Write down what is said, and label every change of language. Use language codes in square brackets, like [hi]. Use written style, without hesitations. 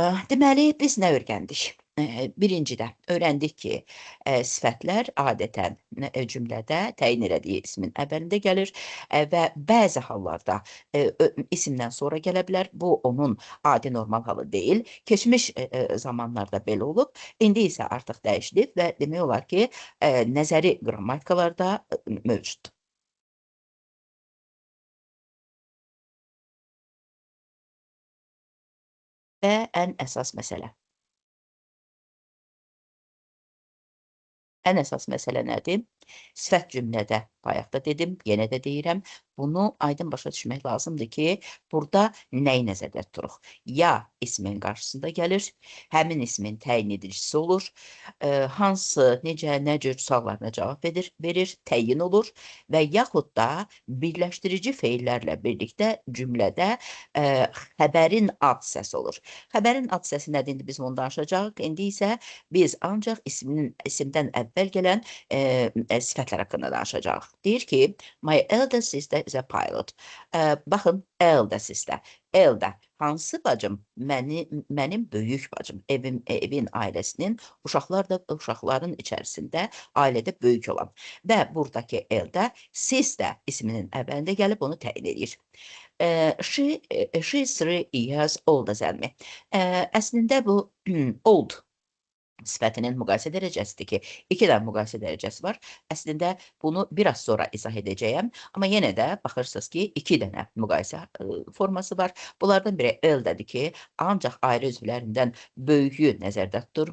[az] Deməli, biz nə öyrəndik? Birincidə öyrəndik ki, sifətlər adətən cümlədə təyin elədiyi ismin əvvəlində gəlir və bəzi hallarda isimdən sonra gələ bilər. Bu, onun adi normal halı deyil. Keçmiş zamanlarda belə olub, indi isə artıq dəyişilib və demək olar ki, nəzəri qrammatikalarda mövcuddur. Və ən əsas məsələ. Ən əsas məsələ nədir? Sifət cümlədə, bayaqda dedim, yenə də deyirəm, bunu aydın başa düşmək lazımdır ki, burada nəyi nəzərdə tuturuq? Ya ismin qarşısında gəlir, həmin ismin təyin edicisi olur, hansı, necə, nə cür suallarına cavab verir, təyin olur və yaxud da birləşdirici feillərlə birlikdə cümlədə xəbərin ad səsi olur. Xəbərin ad səsi nədir? İndi biz onu danışacağıq. İndi isə biz ancaq isimdən əvvəl gələn sifətlər haqqında danışacağıq. Deyir ki, [en] my elder sister is a pilot. [az] Baxın, [en] elder sister. [az] Elder, hansı bacım? Mənim böyük bacım. Evin ailəsinin, uşaqlar da uşaqların içərisində ailədə böyük olan. Və buradakı elder, sister isminin əvvəlində gəlib onu təyin edir. [en] She is 3 years older than me. [az] Əslində bu old sifətinin müqayisə dərəcəsidir ki, 2 dənə müqayisə dərəcəsi var. Əslində bunu biraz sonra izah edəcəyəm. Amma yenə də baxırsınız ki, 2 dənə müqayisə forması var. Bunlardan biri elderdir ki, ancaq ayrı üzvlərindən böyüyü nəzərdə tutur.